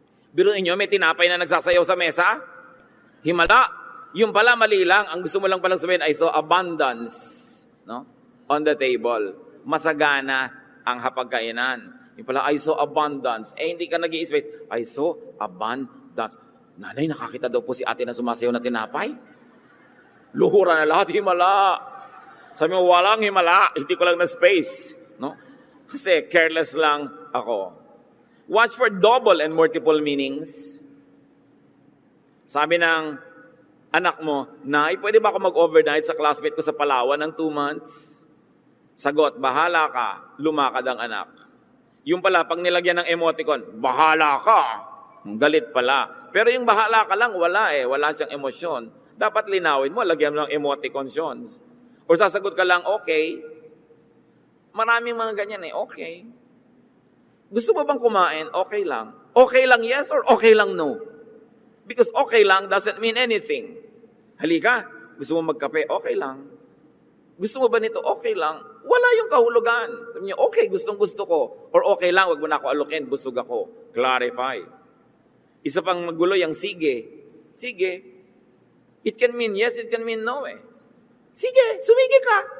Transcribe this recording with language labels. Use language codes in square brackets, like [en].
[tl] Biruin nyo, may tinapay na nagsasayaw sa mesa? Himala. Yung pala, mali lang. Ang gusto mo lang palang sabihin, [en] I saw abundance. No? On the table. [tl] Masagana ang hapagkainan. Yung pala, [en] I saw abundance. [tl] Hindi ka nag-i-space. [en] I saw abundance. [tl] Nanay, nakakita daw po si ate na sumasayaw na tinapay. Luhura na lahat, himala. Sabi mo, walang himala. Hindi ko lang na space. No? Kasi careless lang ako. [en] Watch for double and multiple meanings. [tl] Sabi ng anak mo, Nay, pwede ba ako mag-overnight sa classmate ko sa Palawan ng 2 months? Sagot, bahala ka, lumakad ang anak. Yung pala, pag nilagyan ng emoticon, bahala ka. Galit pala. Pero yung bahala ka lang, wala Wala siyang emosyon. Dapat linawin mo, lagyan mo ng emoticons. Or sasagot ka lang, okay. Maraming mga ganyan okay. Gusto mo bang kumain? Okay lang. [en] Okay lang yes or okay lang no? Because okay lang doesn't mean anything. [tl] Halika, gusto mo magkape? Okay lang. Gusto mo ba nito? Okay lang. Wala yung kahulugan. Sabi niyo, okay, gustong-gusto ko. Or okay lang, wag mo na ako alukin, busog ako. Clarify. Isa pang magulo yung sige. Sige. [en] It can mean yes, it can mean no [tl] Sige, sumigi ka.